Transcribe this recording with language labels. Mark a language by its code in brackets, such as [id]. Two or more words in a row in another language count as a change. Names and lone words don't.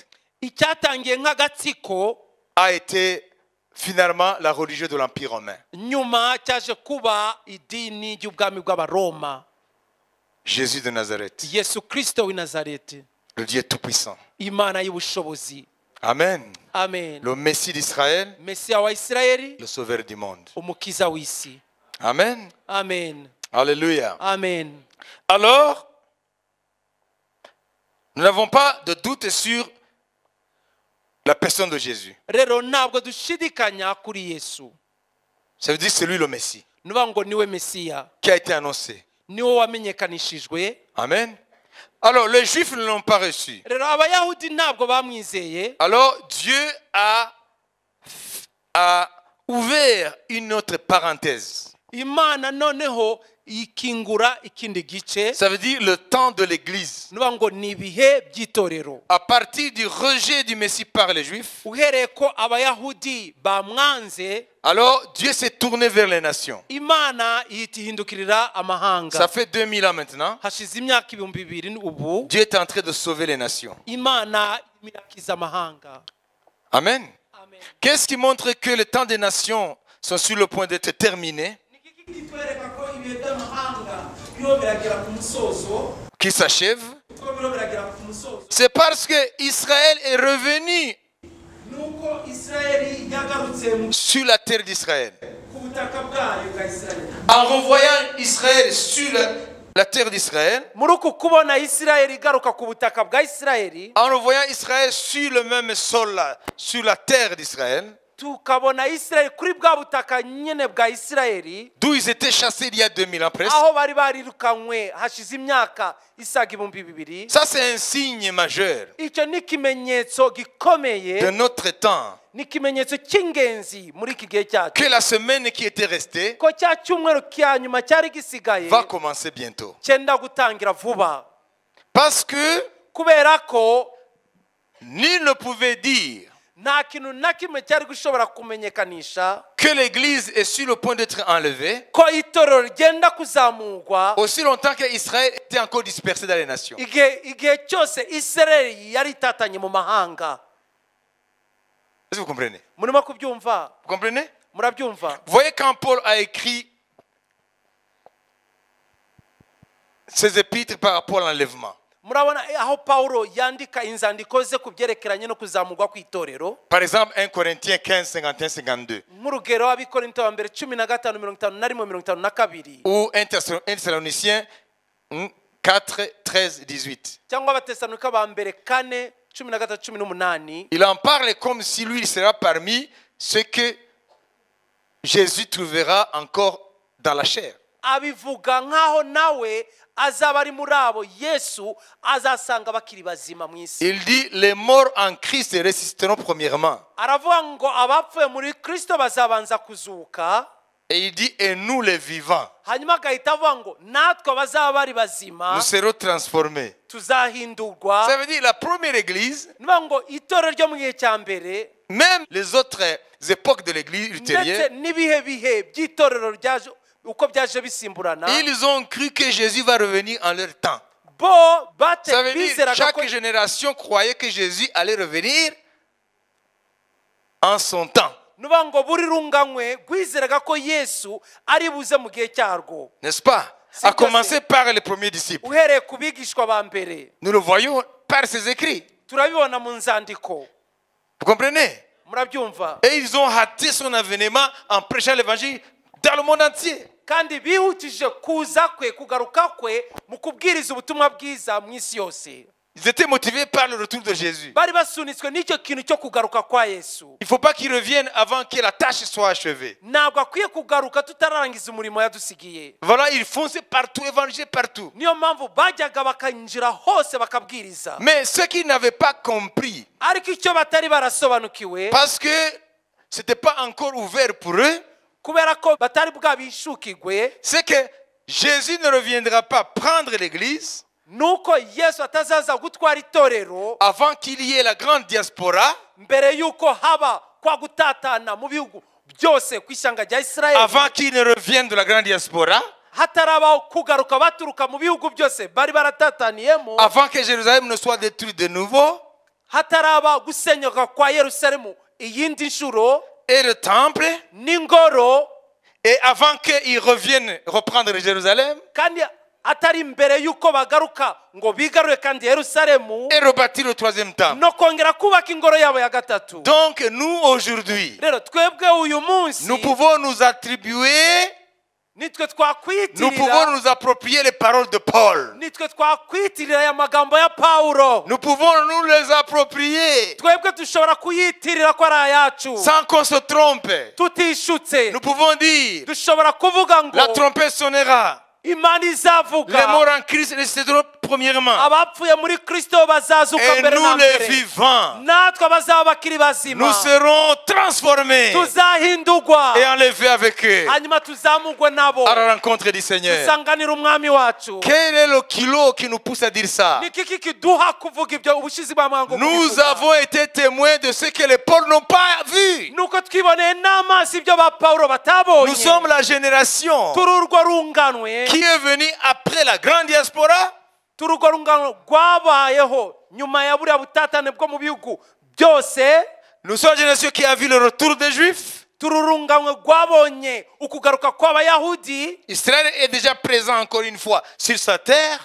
[rw] Icyatangiye nk'agatsiko, [fr] a été finalement la religion de l'Empire romain. [rw] nyuma cyaje kuba idini ry'ubwami bw'Abaroma. [fr] Jésus de Nazareth, [rw] Yesu Kristo w'i Nazareti, [fr] le Dieu tout-puissant. [rw] Imana y'ubushobozi. Amen. Amen. [fr] Le Messie d'Israël, [rw] Mesiya wa Isirayeli, [fr] le Sauveur du monde. [rw] umukiza w'isi. Amen. Amen. Alléluia. Amen. [fr] Alors, nous n'avons pas de doute sur la personne de Jésus. [rw] Rero ntabwo dushidikanya kuri Yesu. [fr] Ça veut dire c'est lui le Messie [rw] Nuvuga ngo niwe Mesiya, [fr] qui a été annoncé. [rw] niwe wamenyekanishijwe. Amen. [fr] Alors, les Juifs ne l'ont pas reçu. [rw] Rero Abayahudi ntabwo bamwizeye. [fr] Alors, Dieu a ouvert une autre parenthèse. [rw] Imana noneho ikingura ikindi gice. [fr] Ça veut dire le temps de l'Église. [rw] Nuvuga ngo ni ibihe by'itorero. [fr] À partir du rejet du Messie par les Juifs, [rw] Uhereye ko Abayahudi bamwanze, [fr] alors Dieu s'est tourné vers les nations. [rw] Imana ihita ihindukirira amahanga. [fr] Ça fait 2000 ans maintenant. [rw] Hashize imyaka 2000 ubu, [fr] Dieu est en train de sauver les nations. [rw] Imana irakiza amahanga. Amen. Amen. [fr] Qu'est-ce qui montre que le temps des nations sont sur le point d'être terminés, [rw] Kitwereka ko ibihe by'amahanga byo biragera ku musozo, [fr] qui s'achèvent? [rw] ko biro biragera ku musozo. [fr] C'est parce que Israël est revenu [rw] Nuko Isirayeli yagarutse [fr] sur la terre d'Israël. [rw] ku butaka bwayo bwa Isirayeli. [fr] En revoyant Israël sur la terre d'Israël, [rw] Muri uku kubona Isirayeli igaruka ku butaka bwa Isirayeli, [fr] en revoyant Israël sur le même sol là, sur la terre d'Israël, [rw] tukabona Isirayeli kuri bwa butaka nyene bwa Isirayeli, [fr] d'où ils étaient chassés il y a 2000 ans presque. [rw] aho bari barirukanywe hashize imyaka isaga 2000. [fr] Ça, c'est un signe majeur [rw] Icyo ni ikimenyetso gikomeye, [fr] de notre temps. [rw] ni ikimenyetso cy'ingenzi muri iki gihe cyacu, [fr] Que la semaine qui était restée [rw] ko cya cyumweru cya nyuma cyari gisigaye [fr] va commencer bientôt. [rw] cyenda gutangira vuba. [fr] Parce que [rw] Kubera ko [fr] nul ne pouvait dire [rw] nta kintu na kimwe cyari gushobora kumenyekanisha [fr] que l'Église est sur le point d'être enlevée [rw] ko itorero rigenda kuzamurwa [fr] aussi longtemps qu'Israël était encore dispersé dans les nations. [rw] igihe cyose Isirayeli yari itatanye mu mahanga. [fr] Est-ce que vous comprenez? [rw] Murimo kubyumva? [fr] Vous comprenez? [rw] Murabyumva? [fr] Vous voyez quand Paul a écrit ses épîtres par rapport à l'enlèvement. [rw] Murabona aho Paulo yandika inzandiko ze ku byerekeranye no kuzamurwa kw'itorero. [fr] Par exemple, 1 Corinthiens 15, 51, 52. [rw] Nk'urugero Abikorinto wa mbere 15:51-52 [fr] Ou 1 Thessaloniciens 4, 13, 18. [rw] cyangwa Abatesalonika ba mbere 4:13-18. [fr] Il en parle comme si lui il sera parmi ceux que Jésus trouvera encore dans la chair. [rw] abivuga nk'aho nawe azaba ari muri abo Yesu azasanga bakiri bazima mu isi. [fr] Il dit, les morts en Christ ressusciteront premièrement. [rw] Aravuga ngo abapfuye muri Kristo bazabanza kuzuka. [fr] Et il dit, et nous les vivants, [rw] Hanyuma agahita avuga ngo natwe abazaba bari bazima [fr] nous serons transformés. [rw] tuzahindurwa. [fr] Ça veut dire la première église, [rw] Niba ngo itorero ryo mu gihe cya mbere [fr] même les autres époques de l'église [rw] ndetse [fr] ultérieure, [rw] n'ibihe bihe by'itorero ryaje uko byaje bisimburana, [fr] ils ont cru que Jésus va revenir en leur temps. [rw] bo [fr] Ça veut dire [rw] bizeraga ko [fr] chaque génération croyait que Jésus allait revenir en son temps. [rw] nuba ngo buri runganywe rwizeraga ko Yesu ari buze mu gihe cyarwo, [fr] N'est-ce pas? À commencer par les premiers disciples. [rw] uhereye ku bigishwa ba mbere. [fr] Nous le voyons par ses écrits. [rw] Turabibona mu nzandiko, [fr] Vous comprenez? [rw] murabyumva. [fr] Et ils ont hâté son avènement en prêchant l'évangile dans le monde entier. [rw] Kandi bihutije kuza kwe, kugaruka kwe mu kubwiriza ubutumwa bwiza mu isi yose. [fr] Ils étaient motivés par le retour de Jésus. [rw] Bari basunitswe n'icyo kintu cyo kugaruka kwa Yesu. [fr] Il ne faut pas qu'ils reviennent avant que la tâche soit achevée. [rw] Ntabwo akwiye kugaruka tutarangiza umurimo yadusigiye. [fr] Voilà, ils fonçaient partout, évangélisaient partout. [rw] Niyo mpamvu bajyaga bakinjira hose bakabwiriza. [fr] Mais ceux qui n'avaient pas compris, [rw] Ariko icyo batari barasobanukiwe, [fr] parce que ce n'était pas encore ouvert pour eux, [rw] kubera ko batari bwabishukigwe, [fr] c'est que Jésus ne reviendra pas prendre l'église [rw] nuko Yesu atazaza gutwara itorero [fr] avant qu'il y ait la grande diaspora, [rw] mbere yuko haba kwa gutatana mu bihugu byose ku ishyanga rya Isirayeli, [fr] avant qu'il ne revienne de la grande diaspora, [rw] hatarabaho kugaruka baturuka mu bihugu byose bari baratataniyemo, [fr] avant que Jérusalem ne soit détruite de nouveau, [rw] hataraba gusenyuka kwa Yerusalemu iyindi nshuro [fr] et le temple, [rw] n'ingoro, [fr] et avant qu'ils reviennent reprendre Jérusalem [rw] kandi atari mbere yuko bagaruka ngo bigarure kandi Yerusalemu [fr] et rebâtir le troisième temple. [rw] no kongera kubaka ingoro yabo ya gatatu. [fr] Donc nous aujourd'hui, [rw] Rero twebwe uyu munsi [fr] nous pouvons nous attribuer, [rw] nitwe [fr] nous pouvons [rw] twakwitirira [fr] nous approprier les paroles de Paul. [rw] nitwe twakwitirira aya magambo ya Pawulo. [fr] Nous pouvons nous les approprier [rw] Twebwe dushobora kuyitirira ko ari ayacu [fr] sans qu'on se trompe. [rw] tutishutse. [fr] Nous pouvons dire, [rw] Dushobora kuvuga ngo [fr] la trompette sonnera, [rw] Imana [fr] les [rw] izavuga, [fr] morts en Christ ressusciteront premièrement, [rw] abapfuye muri Kristo bazazuka [fr] et [rw] mbere na [fr] nous les [rw] mbere, [fr] vivants, [rw] natwe abazaba bakiri [fr] nous [rw] bazima [fr] serons transformés [rw] tuzahindurwa, [fr] et enlevés avec eux [rw] hanyuma tuzamugwe nabo [fr] à la rencontre du Seigneur. [rw] dusanganira umwami wacu. [fr] Quel est le kilo qui nous pousse à dire ça? [rw] Ni kiki kiduha kuvuga ibyo ubushizi bw'amango [fr] Nous avons été témoins de ce que les Paul n'ont pas vu. [rw] nuko twiboneye n'amaso ibyo ba Pawulo [fr] Nous [rw] batabonye. [fr] sommes la génération [rw] Turi urwo runganwe, [fr] qui est venue après la grande diaspora, [rw] turi urwo runganwe rwabayeho nyuma ya buriya butatane bwo mu bihugu byose. [fr] nous sommes la génération qui a vu le retour des Juifs. [rw] Turi urunganwe rwabonye ukugaruka kw'abayahudi. [fr] Israël est déjà présent encore une fois sur sa terre.